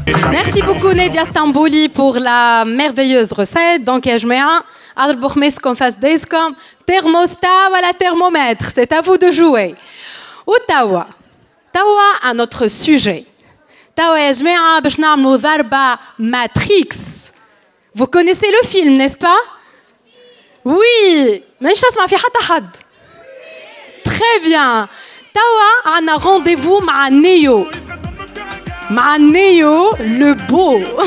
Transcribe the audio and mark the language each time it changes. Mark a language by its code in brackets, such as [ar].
[fr] Merci beaucoup Nadia Stambouli pour la merveilleuse recette. [ar] Donc, يا جماعة أضربوا خميسكم فاس دايسكم thermostat ولا thermomètre. [fr] C'est à vous de jouer. [ar] وتوا [fr] à notre sujet. [ar] توا يا جماعة باش نعملوا ضربة Matrix. [fr] Vous connaissez le film, n'est-ce pas? Oui. [ar] مانيش نسمع في حتى حد. [fr] Très bien. [ar] توا عنا rendez-vous مع نيو. مع نيو [fr] le beau.